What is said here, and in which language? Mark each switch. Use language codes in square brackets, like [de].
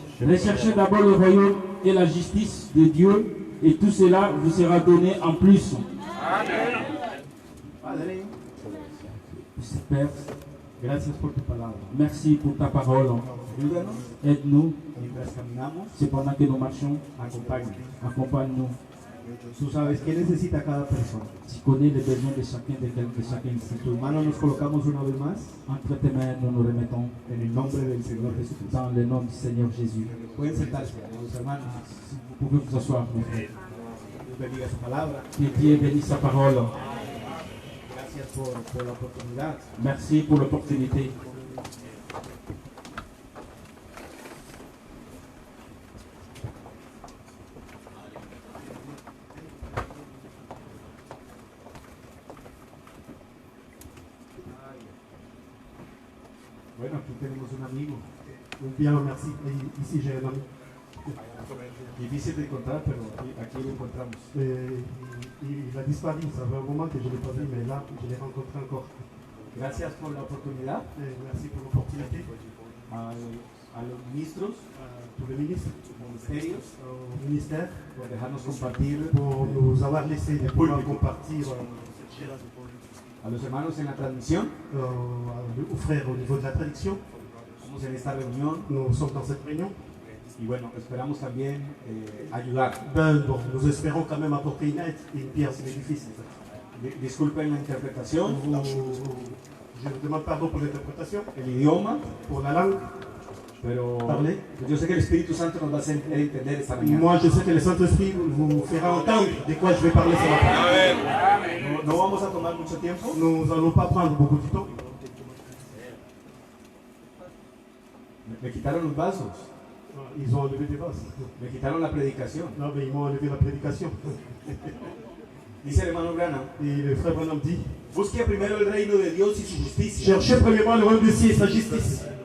[fr] Recherchez d'abord le royaume et la justice de Dieu, et tout cela vous sera donné en plus. [es] Padre, [fr] Père, [es] gracias por tu palabra. [fr] merci pour ta parole. [es] Ayúdanos [fr] Aide-nous, [es] mientras caminamos, [fr] c'est pendant que nous marchons, [es] acompáñanos. [fr] accompagne-nous. [es] Tú sabes qué necesita cada persona. [fr] Tu connais les besoins de chacun ici. [es] En tus manos nos colocamos una vez más [fr] Entre tes mains, nous nous remettons [es] en el nombre del Señor Jesucristo. [fr] dans le nom du Seigneur Jésus. [es] Pueden sentarse, los hermanos. [fr] Vous pouvez vous asseoir, mes frères. [es] Dios bendiga su palabra. [fr] Que Dieu bénisse sa parole. [es] Gracias por la oportunidad. [fr] Merci pour l'opportunité. [es] Bueno, aquí tenemos un amigo. [fr] Bien, merci. Ici j'ai un ami. [es] Difícil de encontrar, pero aquí lo encontramos. [fr] Il a disparu, ça fait un moment que je ne l'ai pas vu, mais là, je l'ai rencontré encore. [es] Gracias por la oportunidad [fr] Merci pour l'opportunité. [es] a los ministros, [fr] Tous les ministres, [es] ministerios, [fr] au ministère, [es] por dejarnos compartir, [fr] pour nous avoir laissé de pouvoir compartir [es] a los hermanos en la transmisión. [fr] aux frères au niveau de la traduction. [es] Estamos en esta reunión [fr] Nous sommes dans cette réunion. [es] y bueno, esperamos también ayudar. [fr] Bon, nous espérons quand même apporter une aide et une pierre sur l'édifice. [es] Disculpen la interpretación, [fr] Je vous demande pardon pour l'interprétation, [es] el idioma, [fr] pour la langue. [es] pero [fr] Parlez. [es] yo sé que el Espíritu Santo nos va a hacer entender esta mañana. [fr] Moi, je sais que le Saint-Esprit vous fera entendre de quoi je vais parler ce matin. Amen. [es] No vamos a tomar mucho tiempo. [fr] Nous n'allons pas prendre beaucoup de temps. [es] Me quitaron los vasos, [fr] Ils ont enlevé des vases. [es] me quitaron la predicación. [fr] Non, mais ils m'ont enlevé la prédication. [es] Dice el hermano Branham, [fr] Et le frère Branham dit, [es] busque primero el reino de Dios y su justicia. [fr] cherchez premièrement le royaume de Dieu et sa justice.